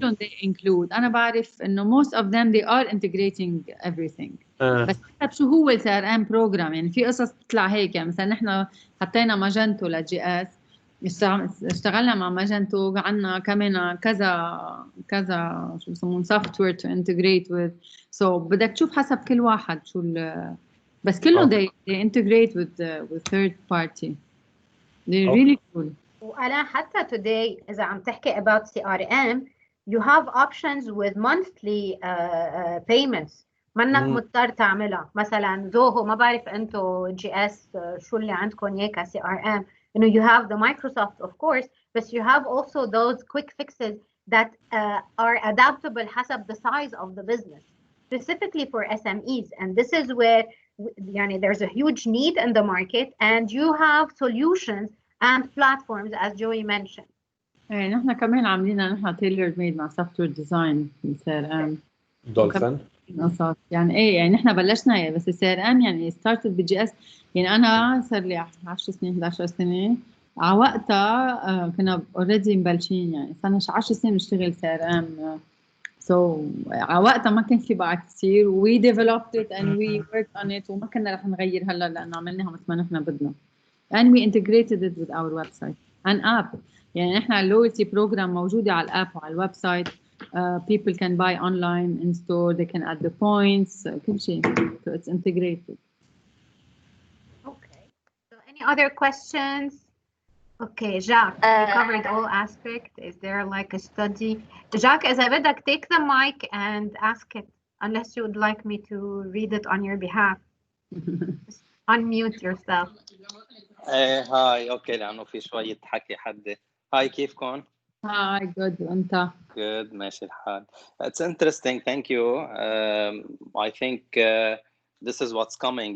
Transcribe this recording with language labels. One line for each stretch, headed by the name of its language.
English: they include. أنا بعرف إنه most of them they are integrating everything.
Arabic: بس حسب شو هو ال CRM بروجرام. يعني في قصص بتطلع هيك، يعني مثلا نحن حطينا ماجنتو للجي اس، اشتغلنا مع ماجنتو، عندنا كمان كذا شو بسمون سوفت وير تو انتجريت وذ. سو بدك تشوف حسب كل واحد شو بس كلهم they integrate with third party.
English: they're really cool. وأنا حتى today إذا عم تحكي about CRM you have options with monthly payments.
Arabic: منك مضطر تعملها.
English: مثلا زوهو، ما بعرف انتو جي اس شو اللي عندكم اياه ك CRM، انه you have the Microsoft of course, but you have also those quick fixes that are adaptable حسب the size of the business, specifically for SMEs. And this is where يعني there's a huge need in the market and you have solutions and platforms as Joey mentioned.
Arabic: ايه نحن كمان عاملين نحن tailored made مع software design في CRM. دولفين قصص يعني ايه، يعني نحن بلشنا بس CRM يعني started بالجي اس. يعني انا صار لي 10 سنين 11 سنه على وقتها كنا اوريدي مبلشين، يعني صرنا 10 سنين نشتغل CRM. سو على وقتها ما كان في بعد كثير we developed it and we worked on it وما كنا رح نغير هلا لانه عملناها مثل ما نحن بدنا.
English: and we integrated it with our website and app.
Arabic: يعني نحن اللويالتي بروجرام موجوده على الاب وعلى الويب سايت.
English: People can buy online, in store, they can add the points, كل شيء. So it's integrated. Okay. So any other questions? Okay, Jack, you covered all aspects. Is there like a study? Jack, إذا بدك take the mic and ask it, unless you would like me to read it on your behalf. Just unmute yourself.
Arabic: هاي اوكي، لانه في شويه حكي حد. هاي كيفكم؟
English: Hi, good. وانت؟
Arabic: Good, ماشي الحال.
English: It's interesting, thank you. I think this is what's coming.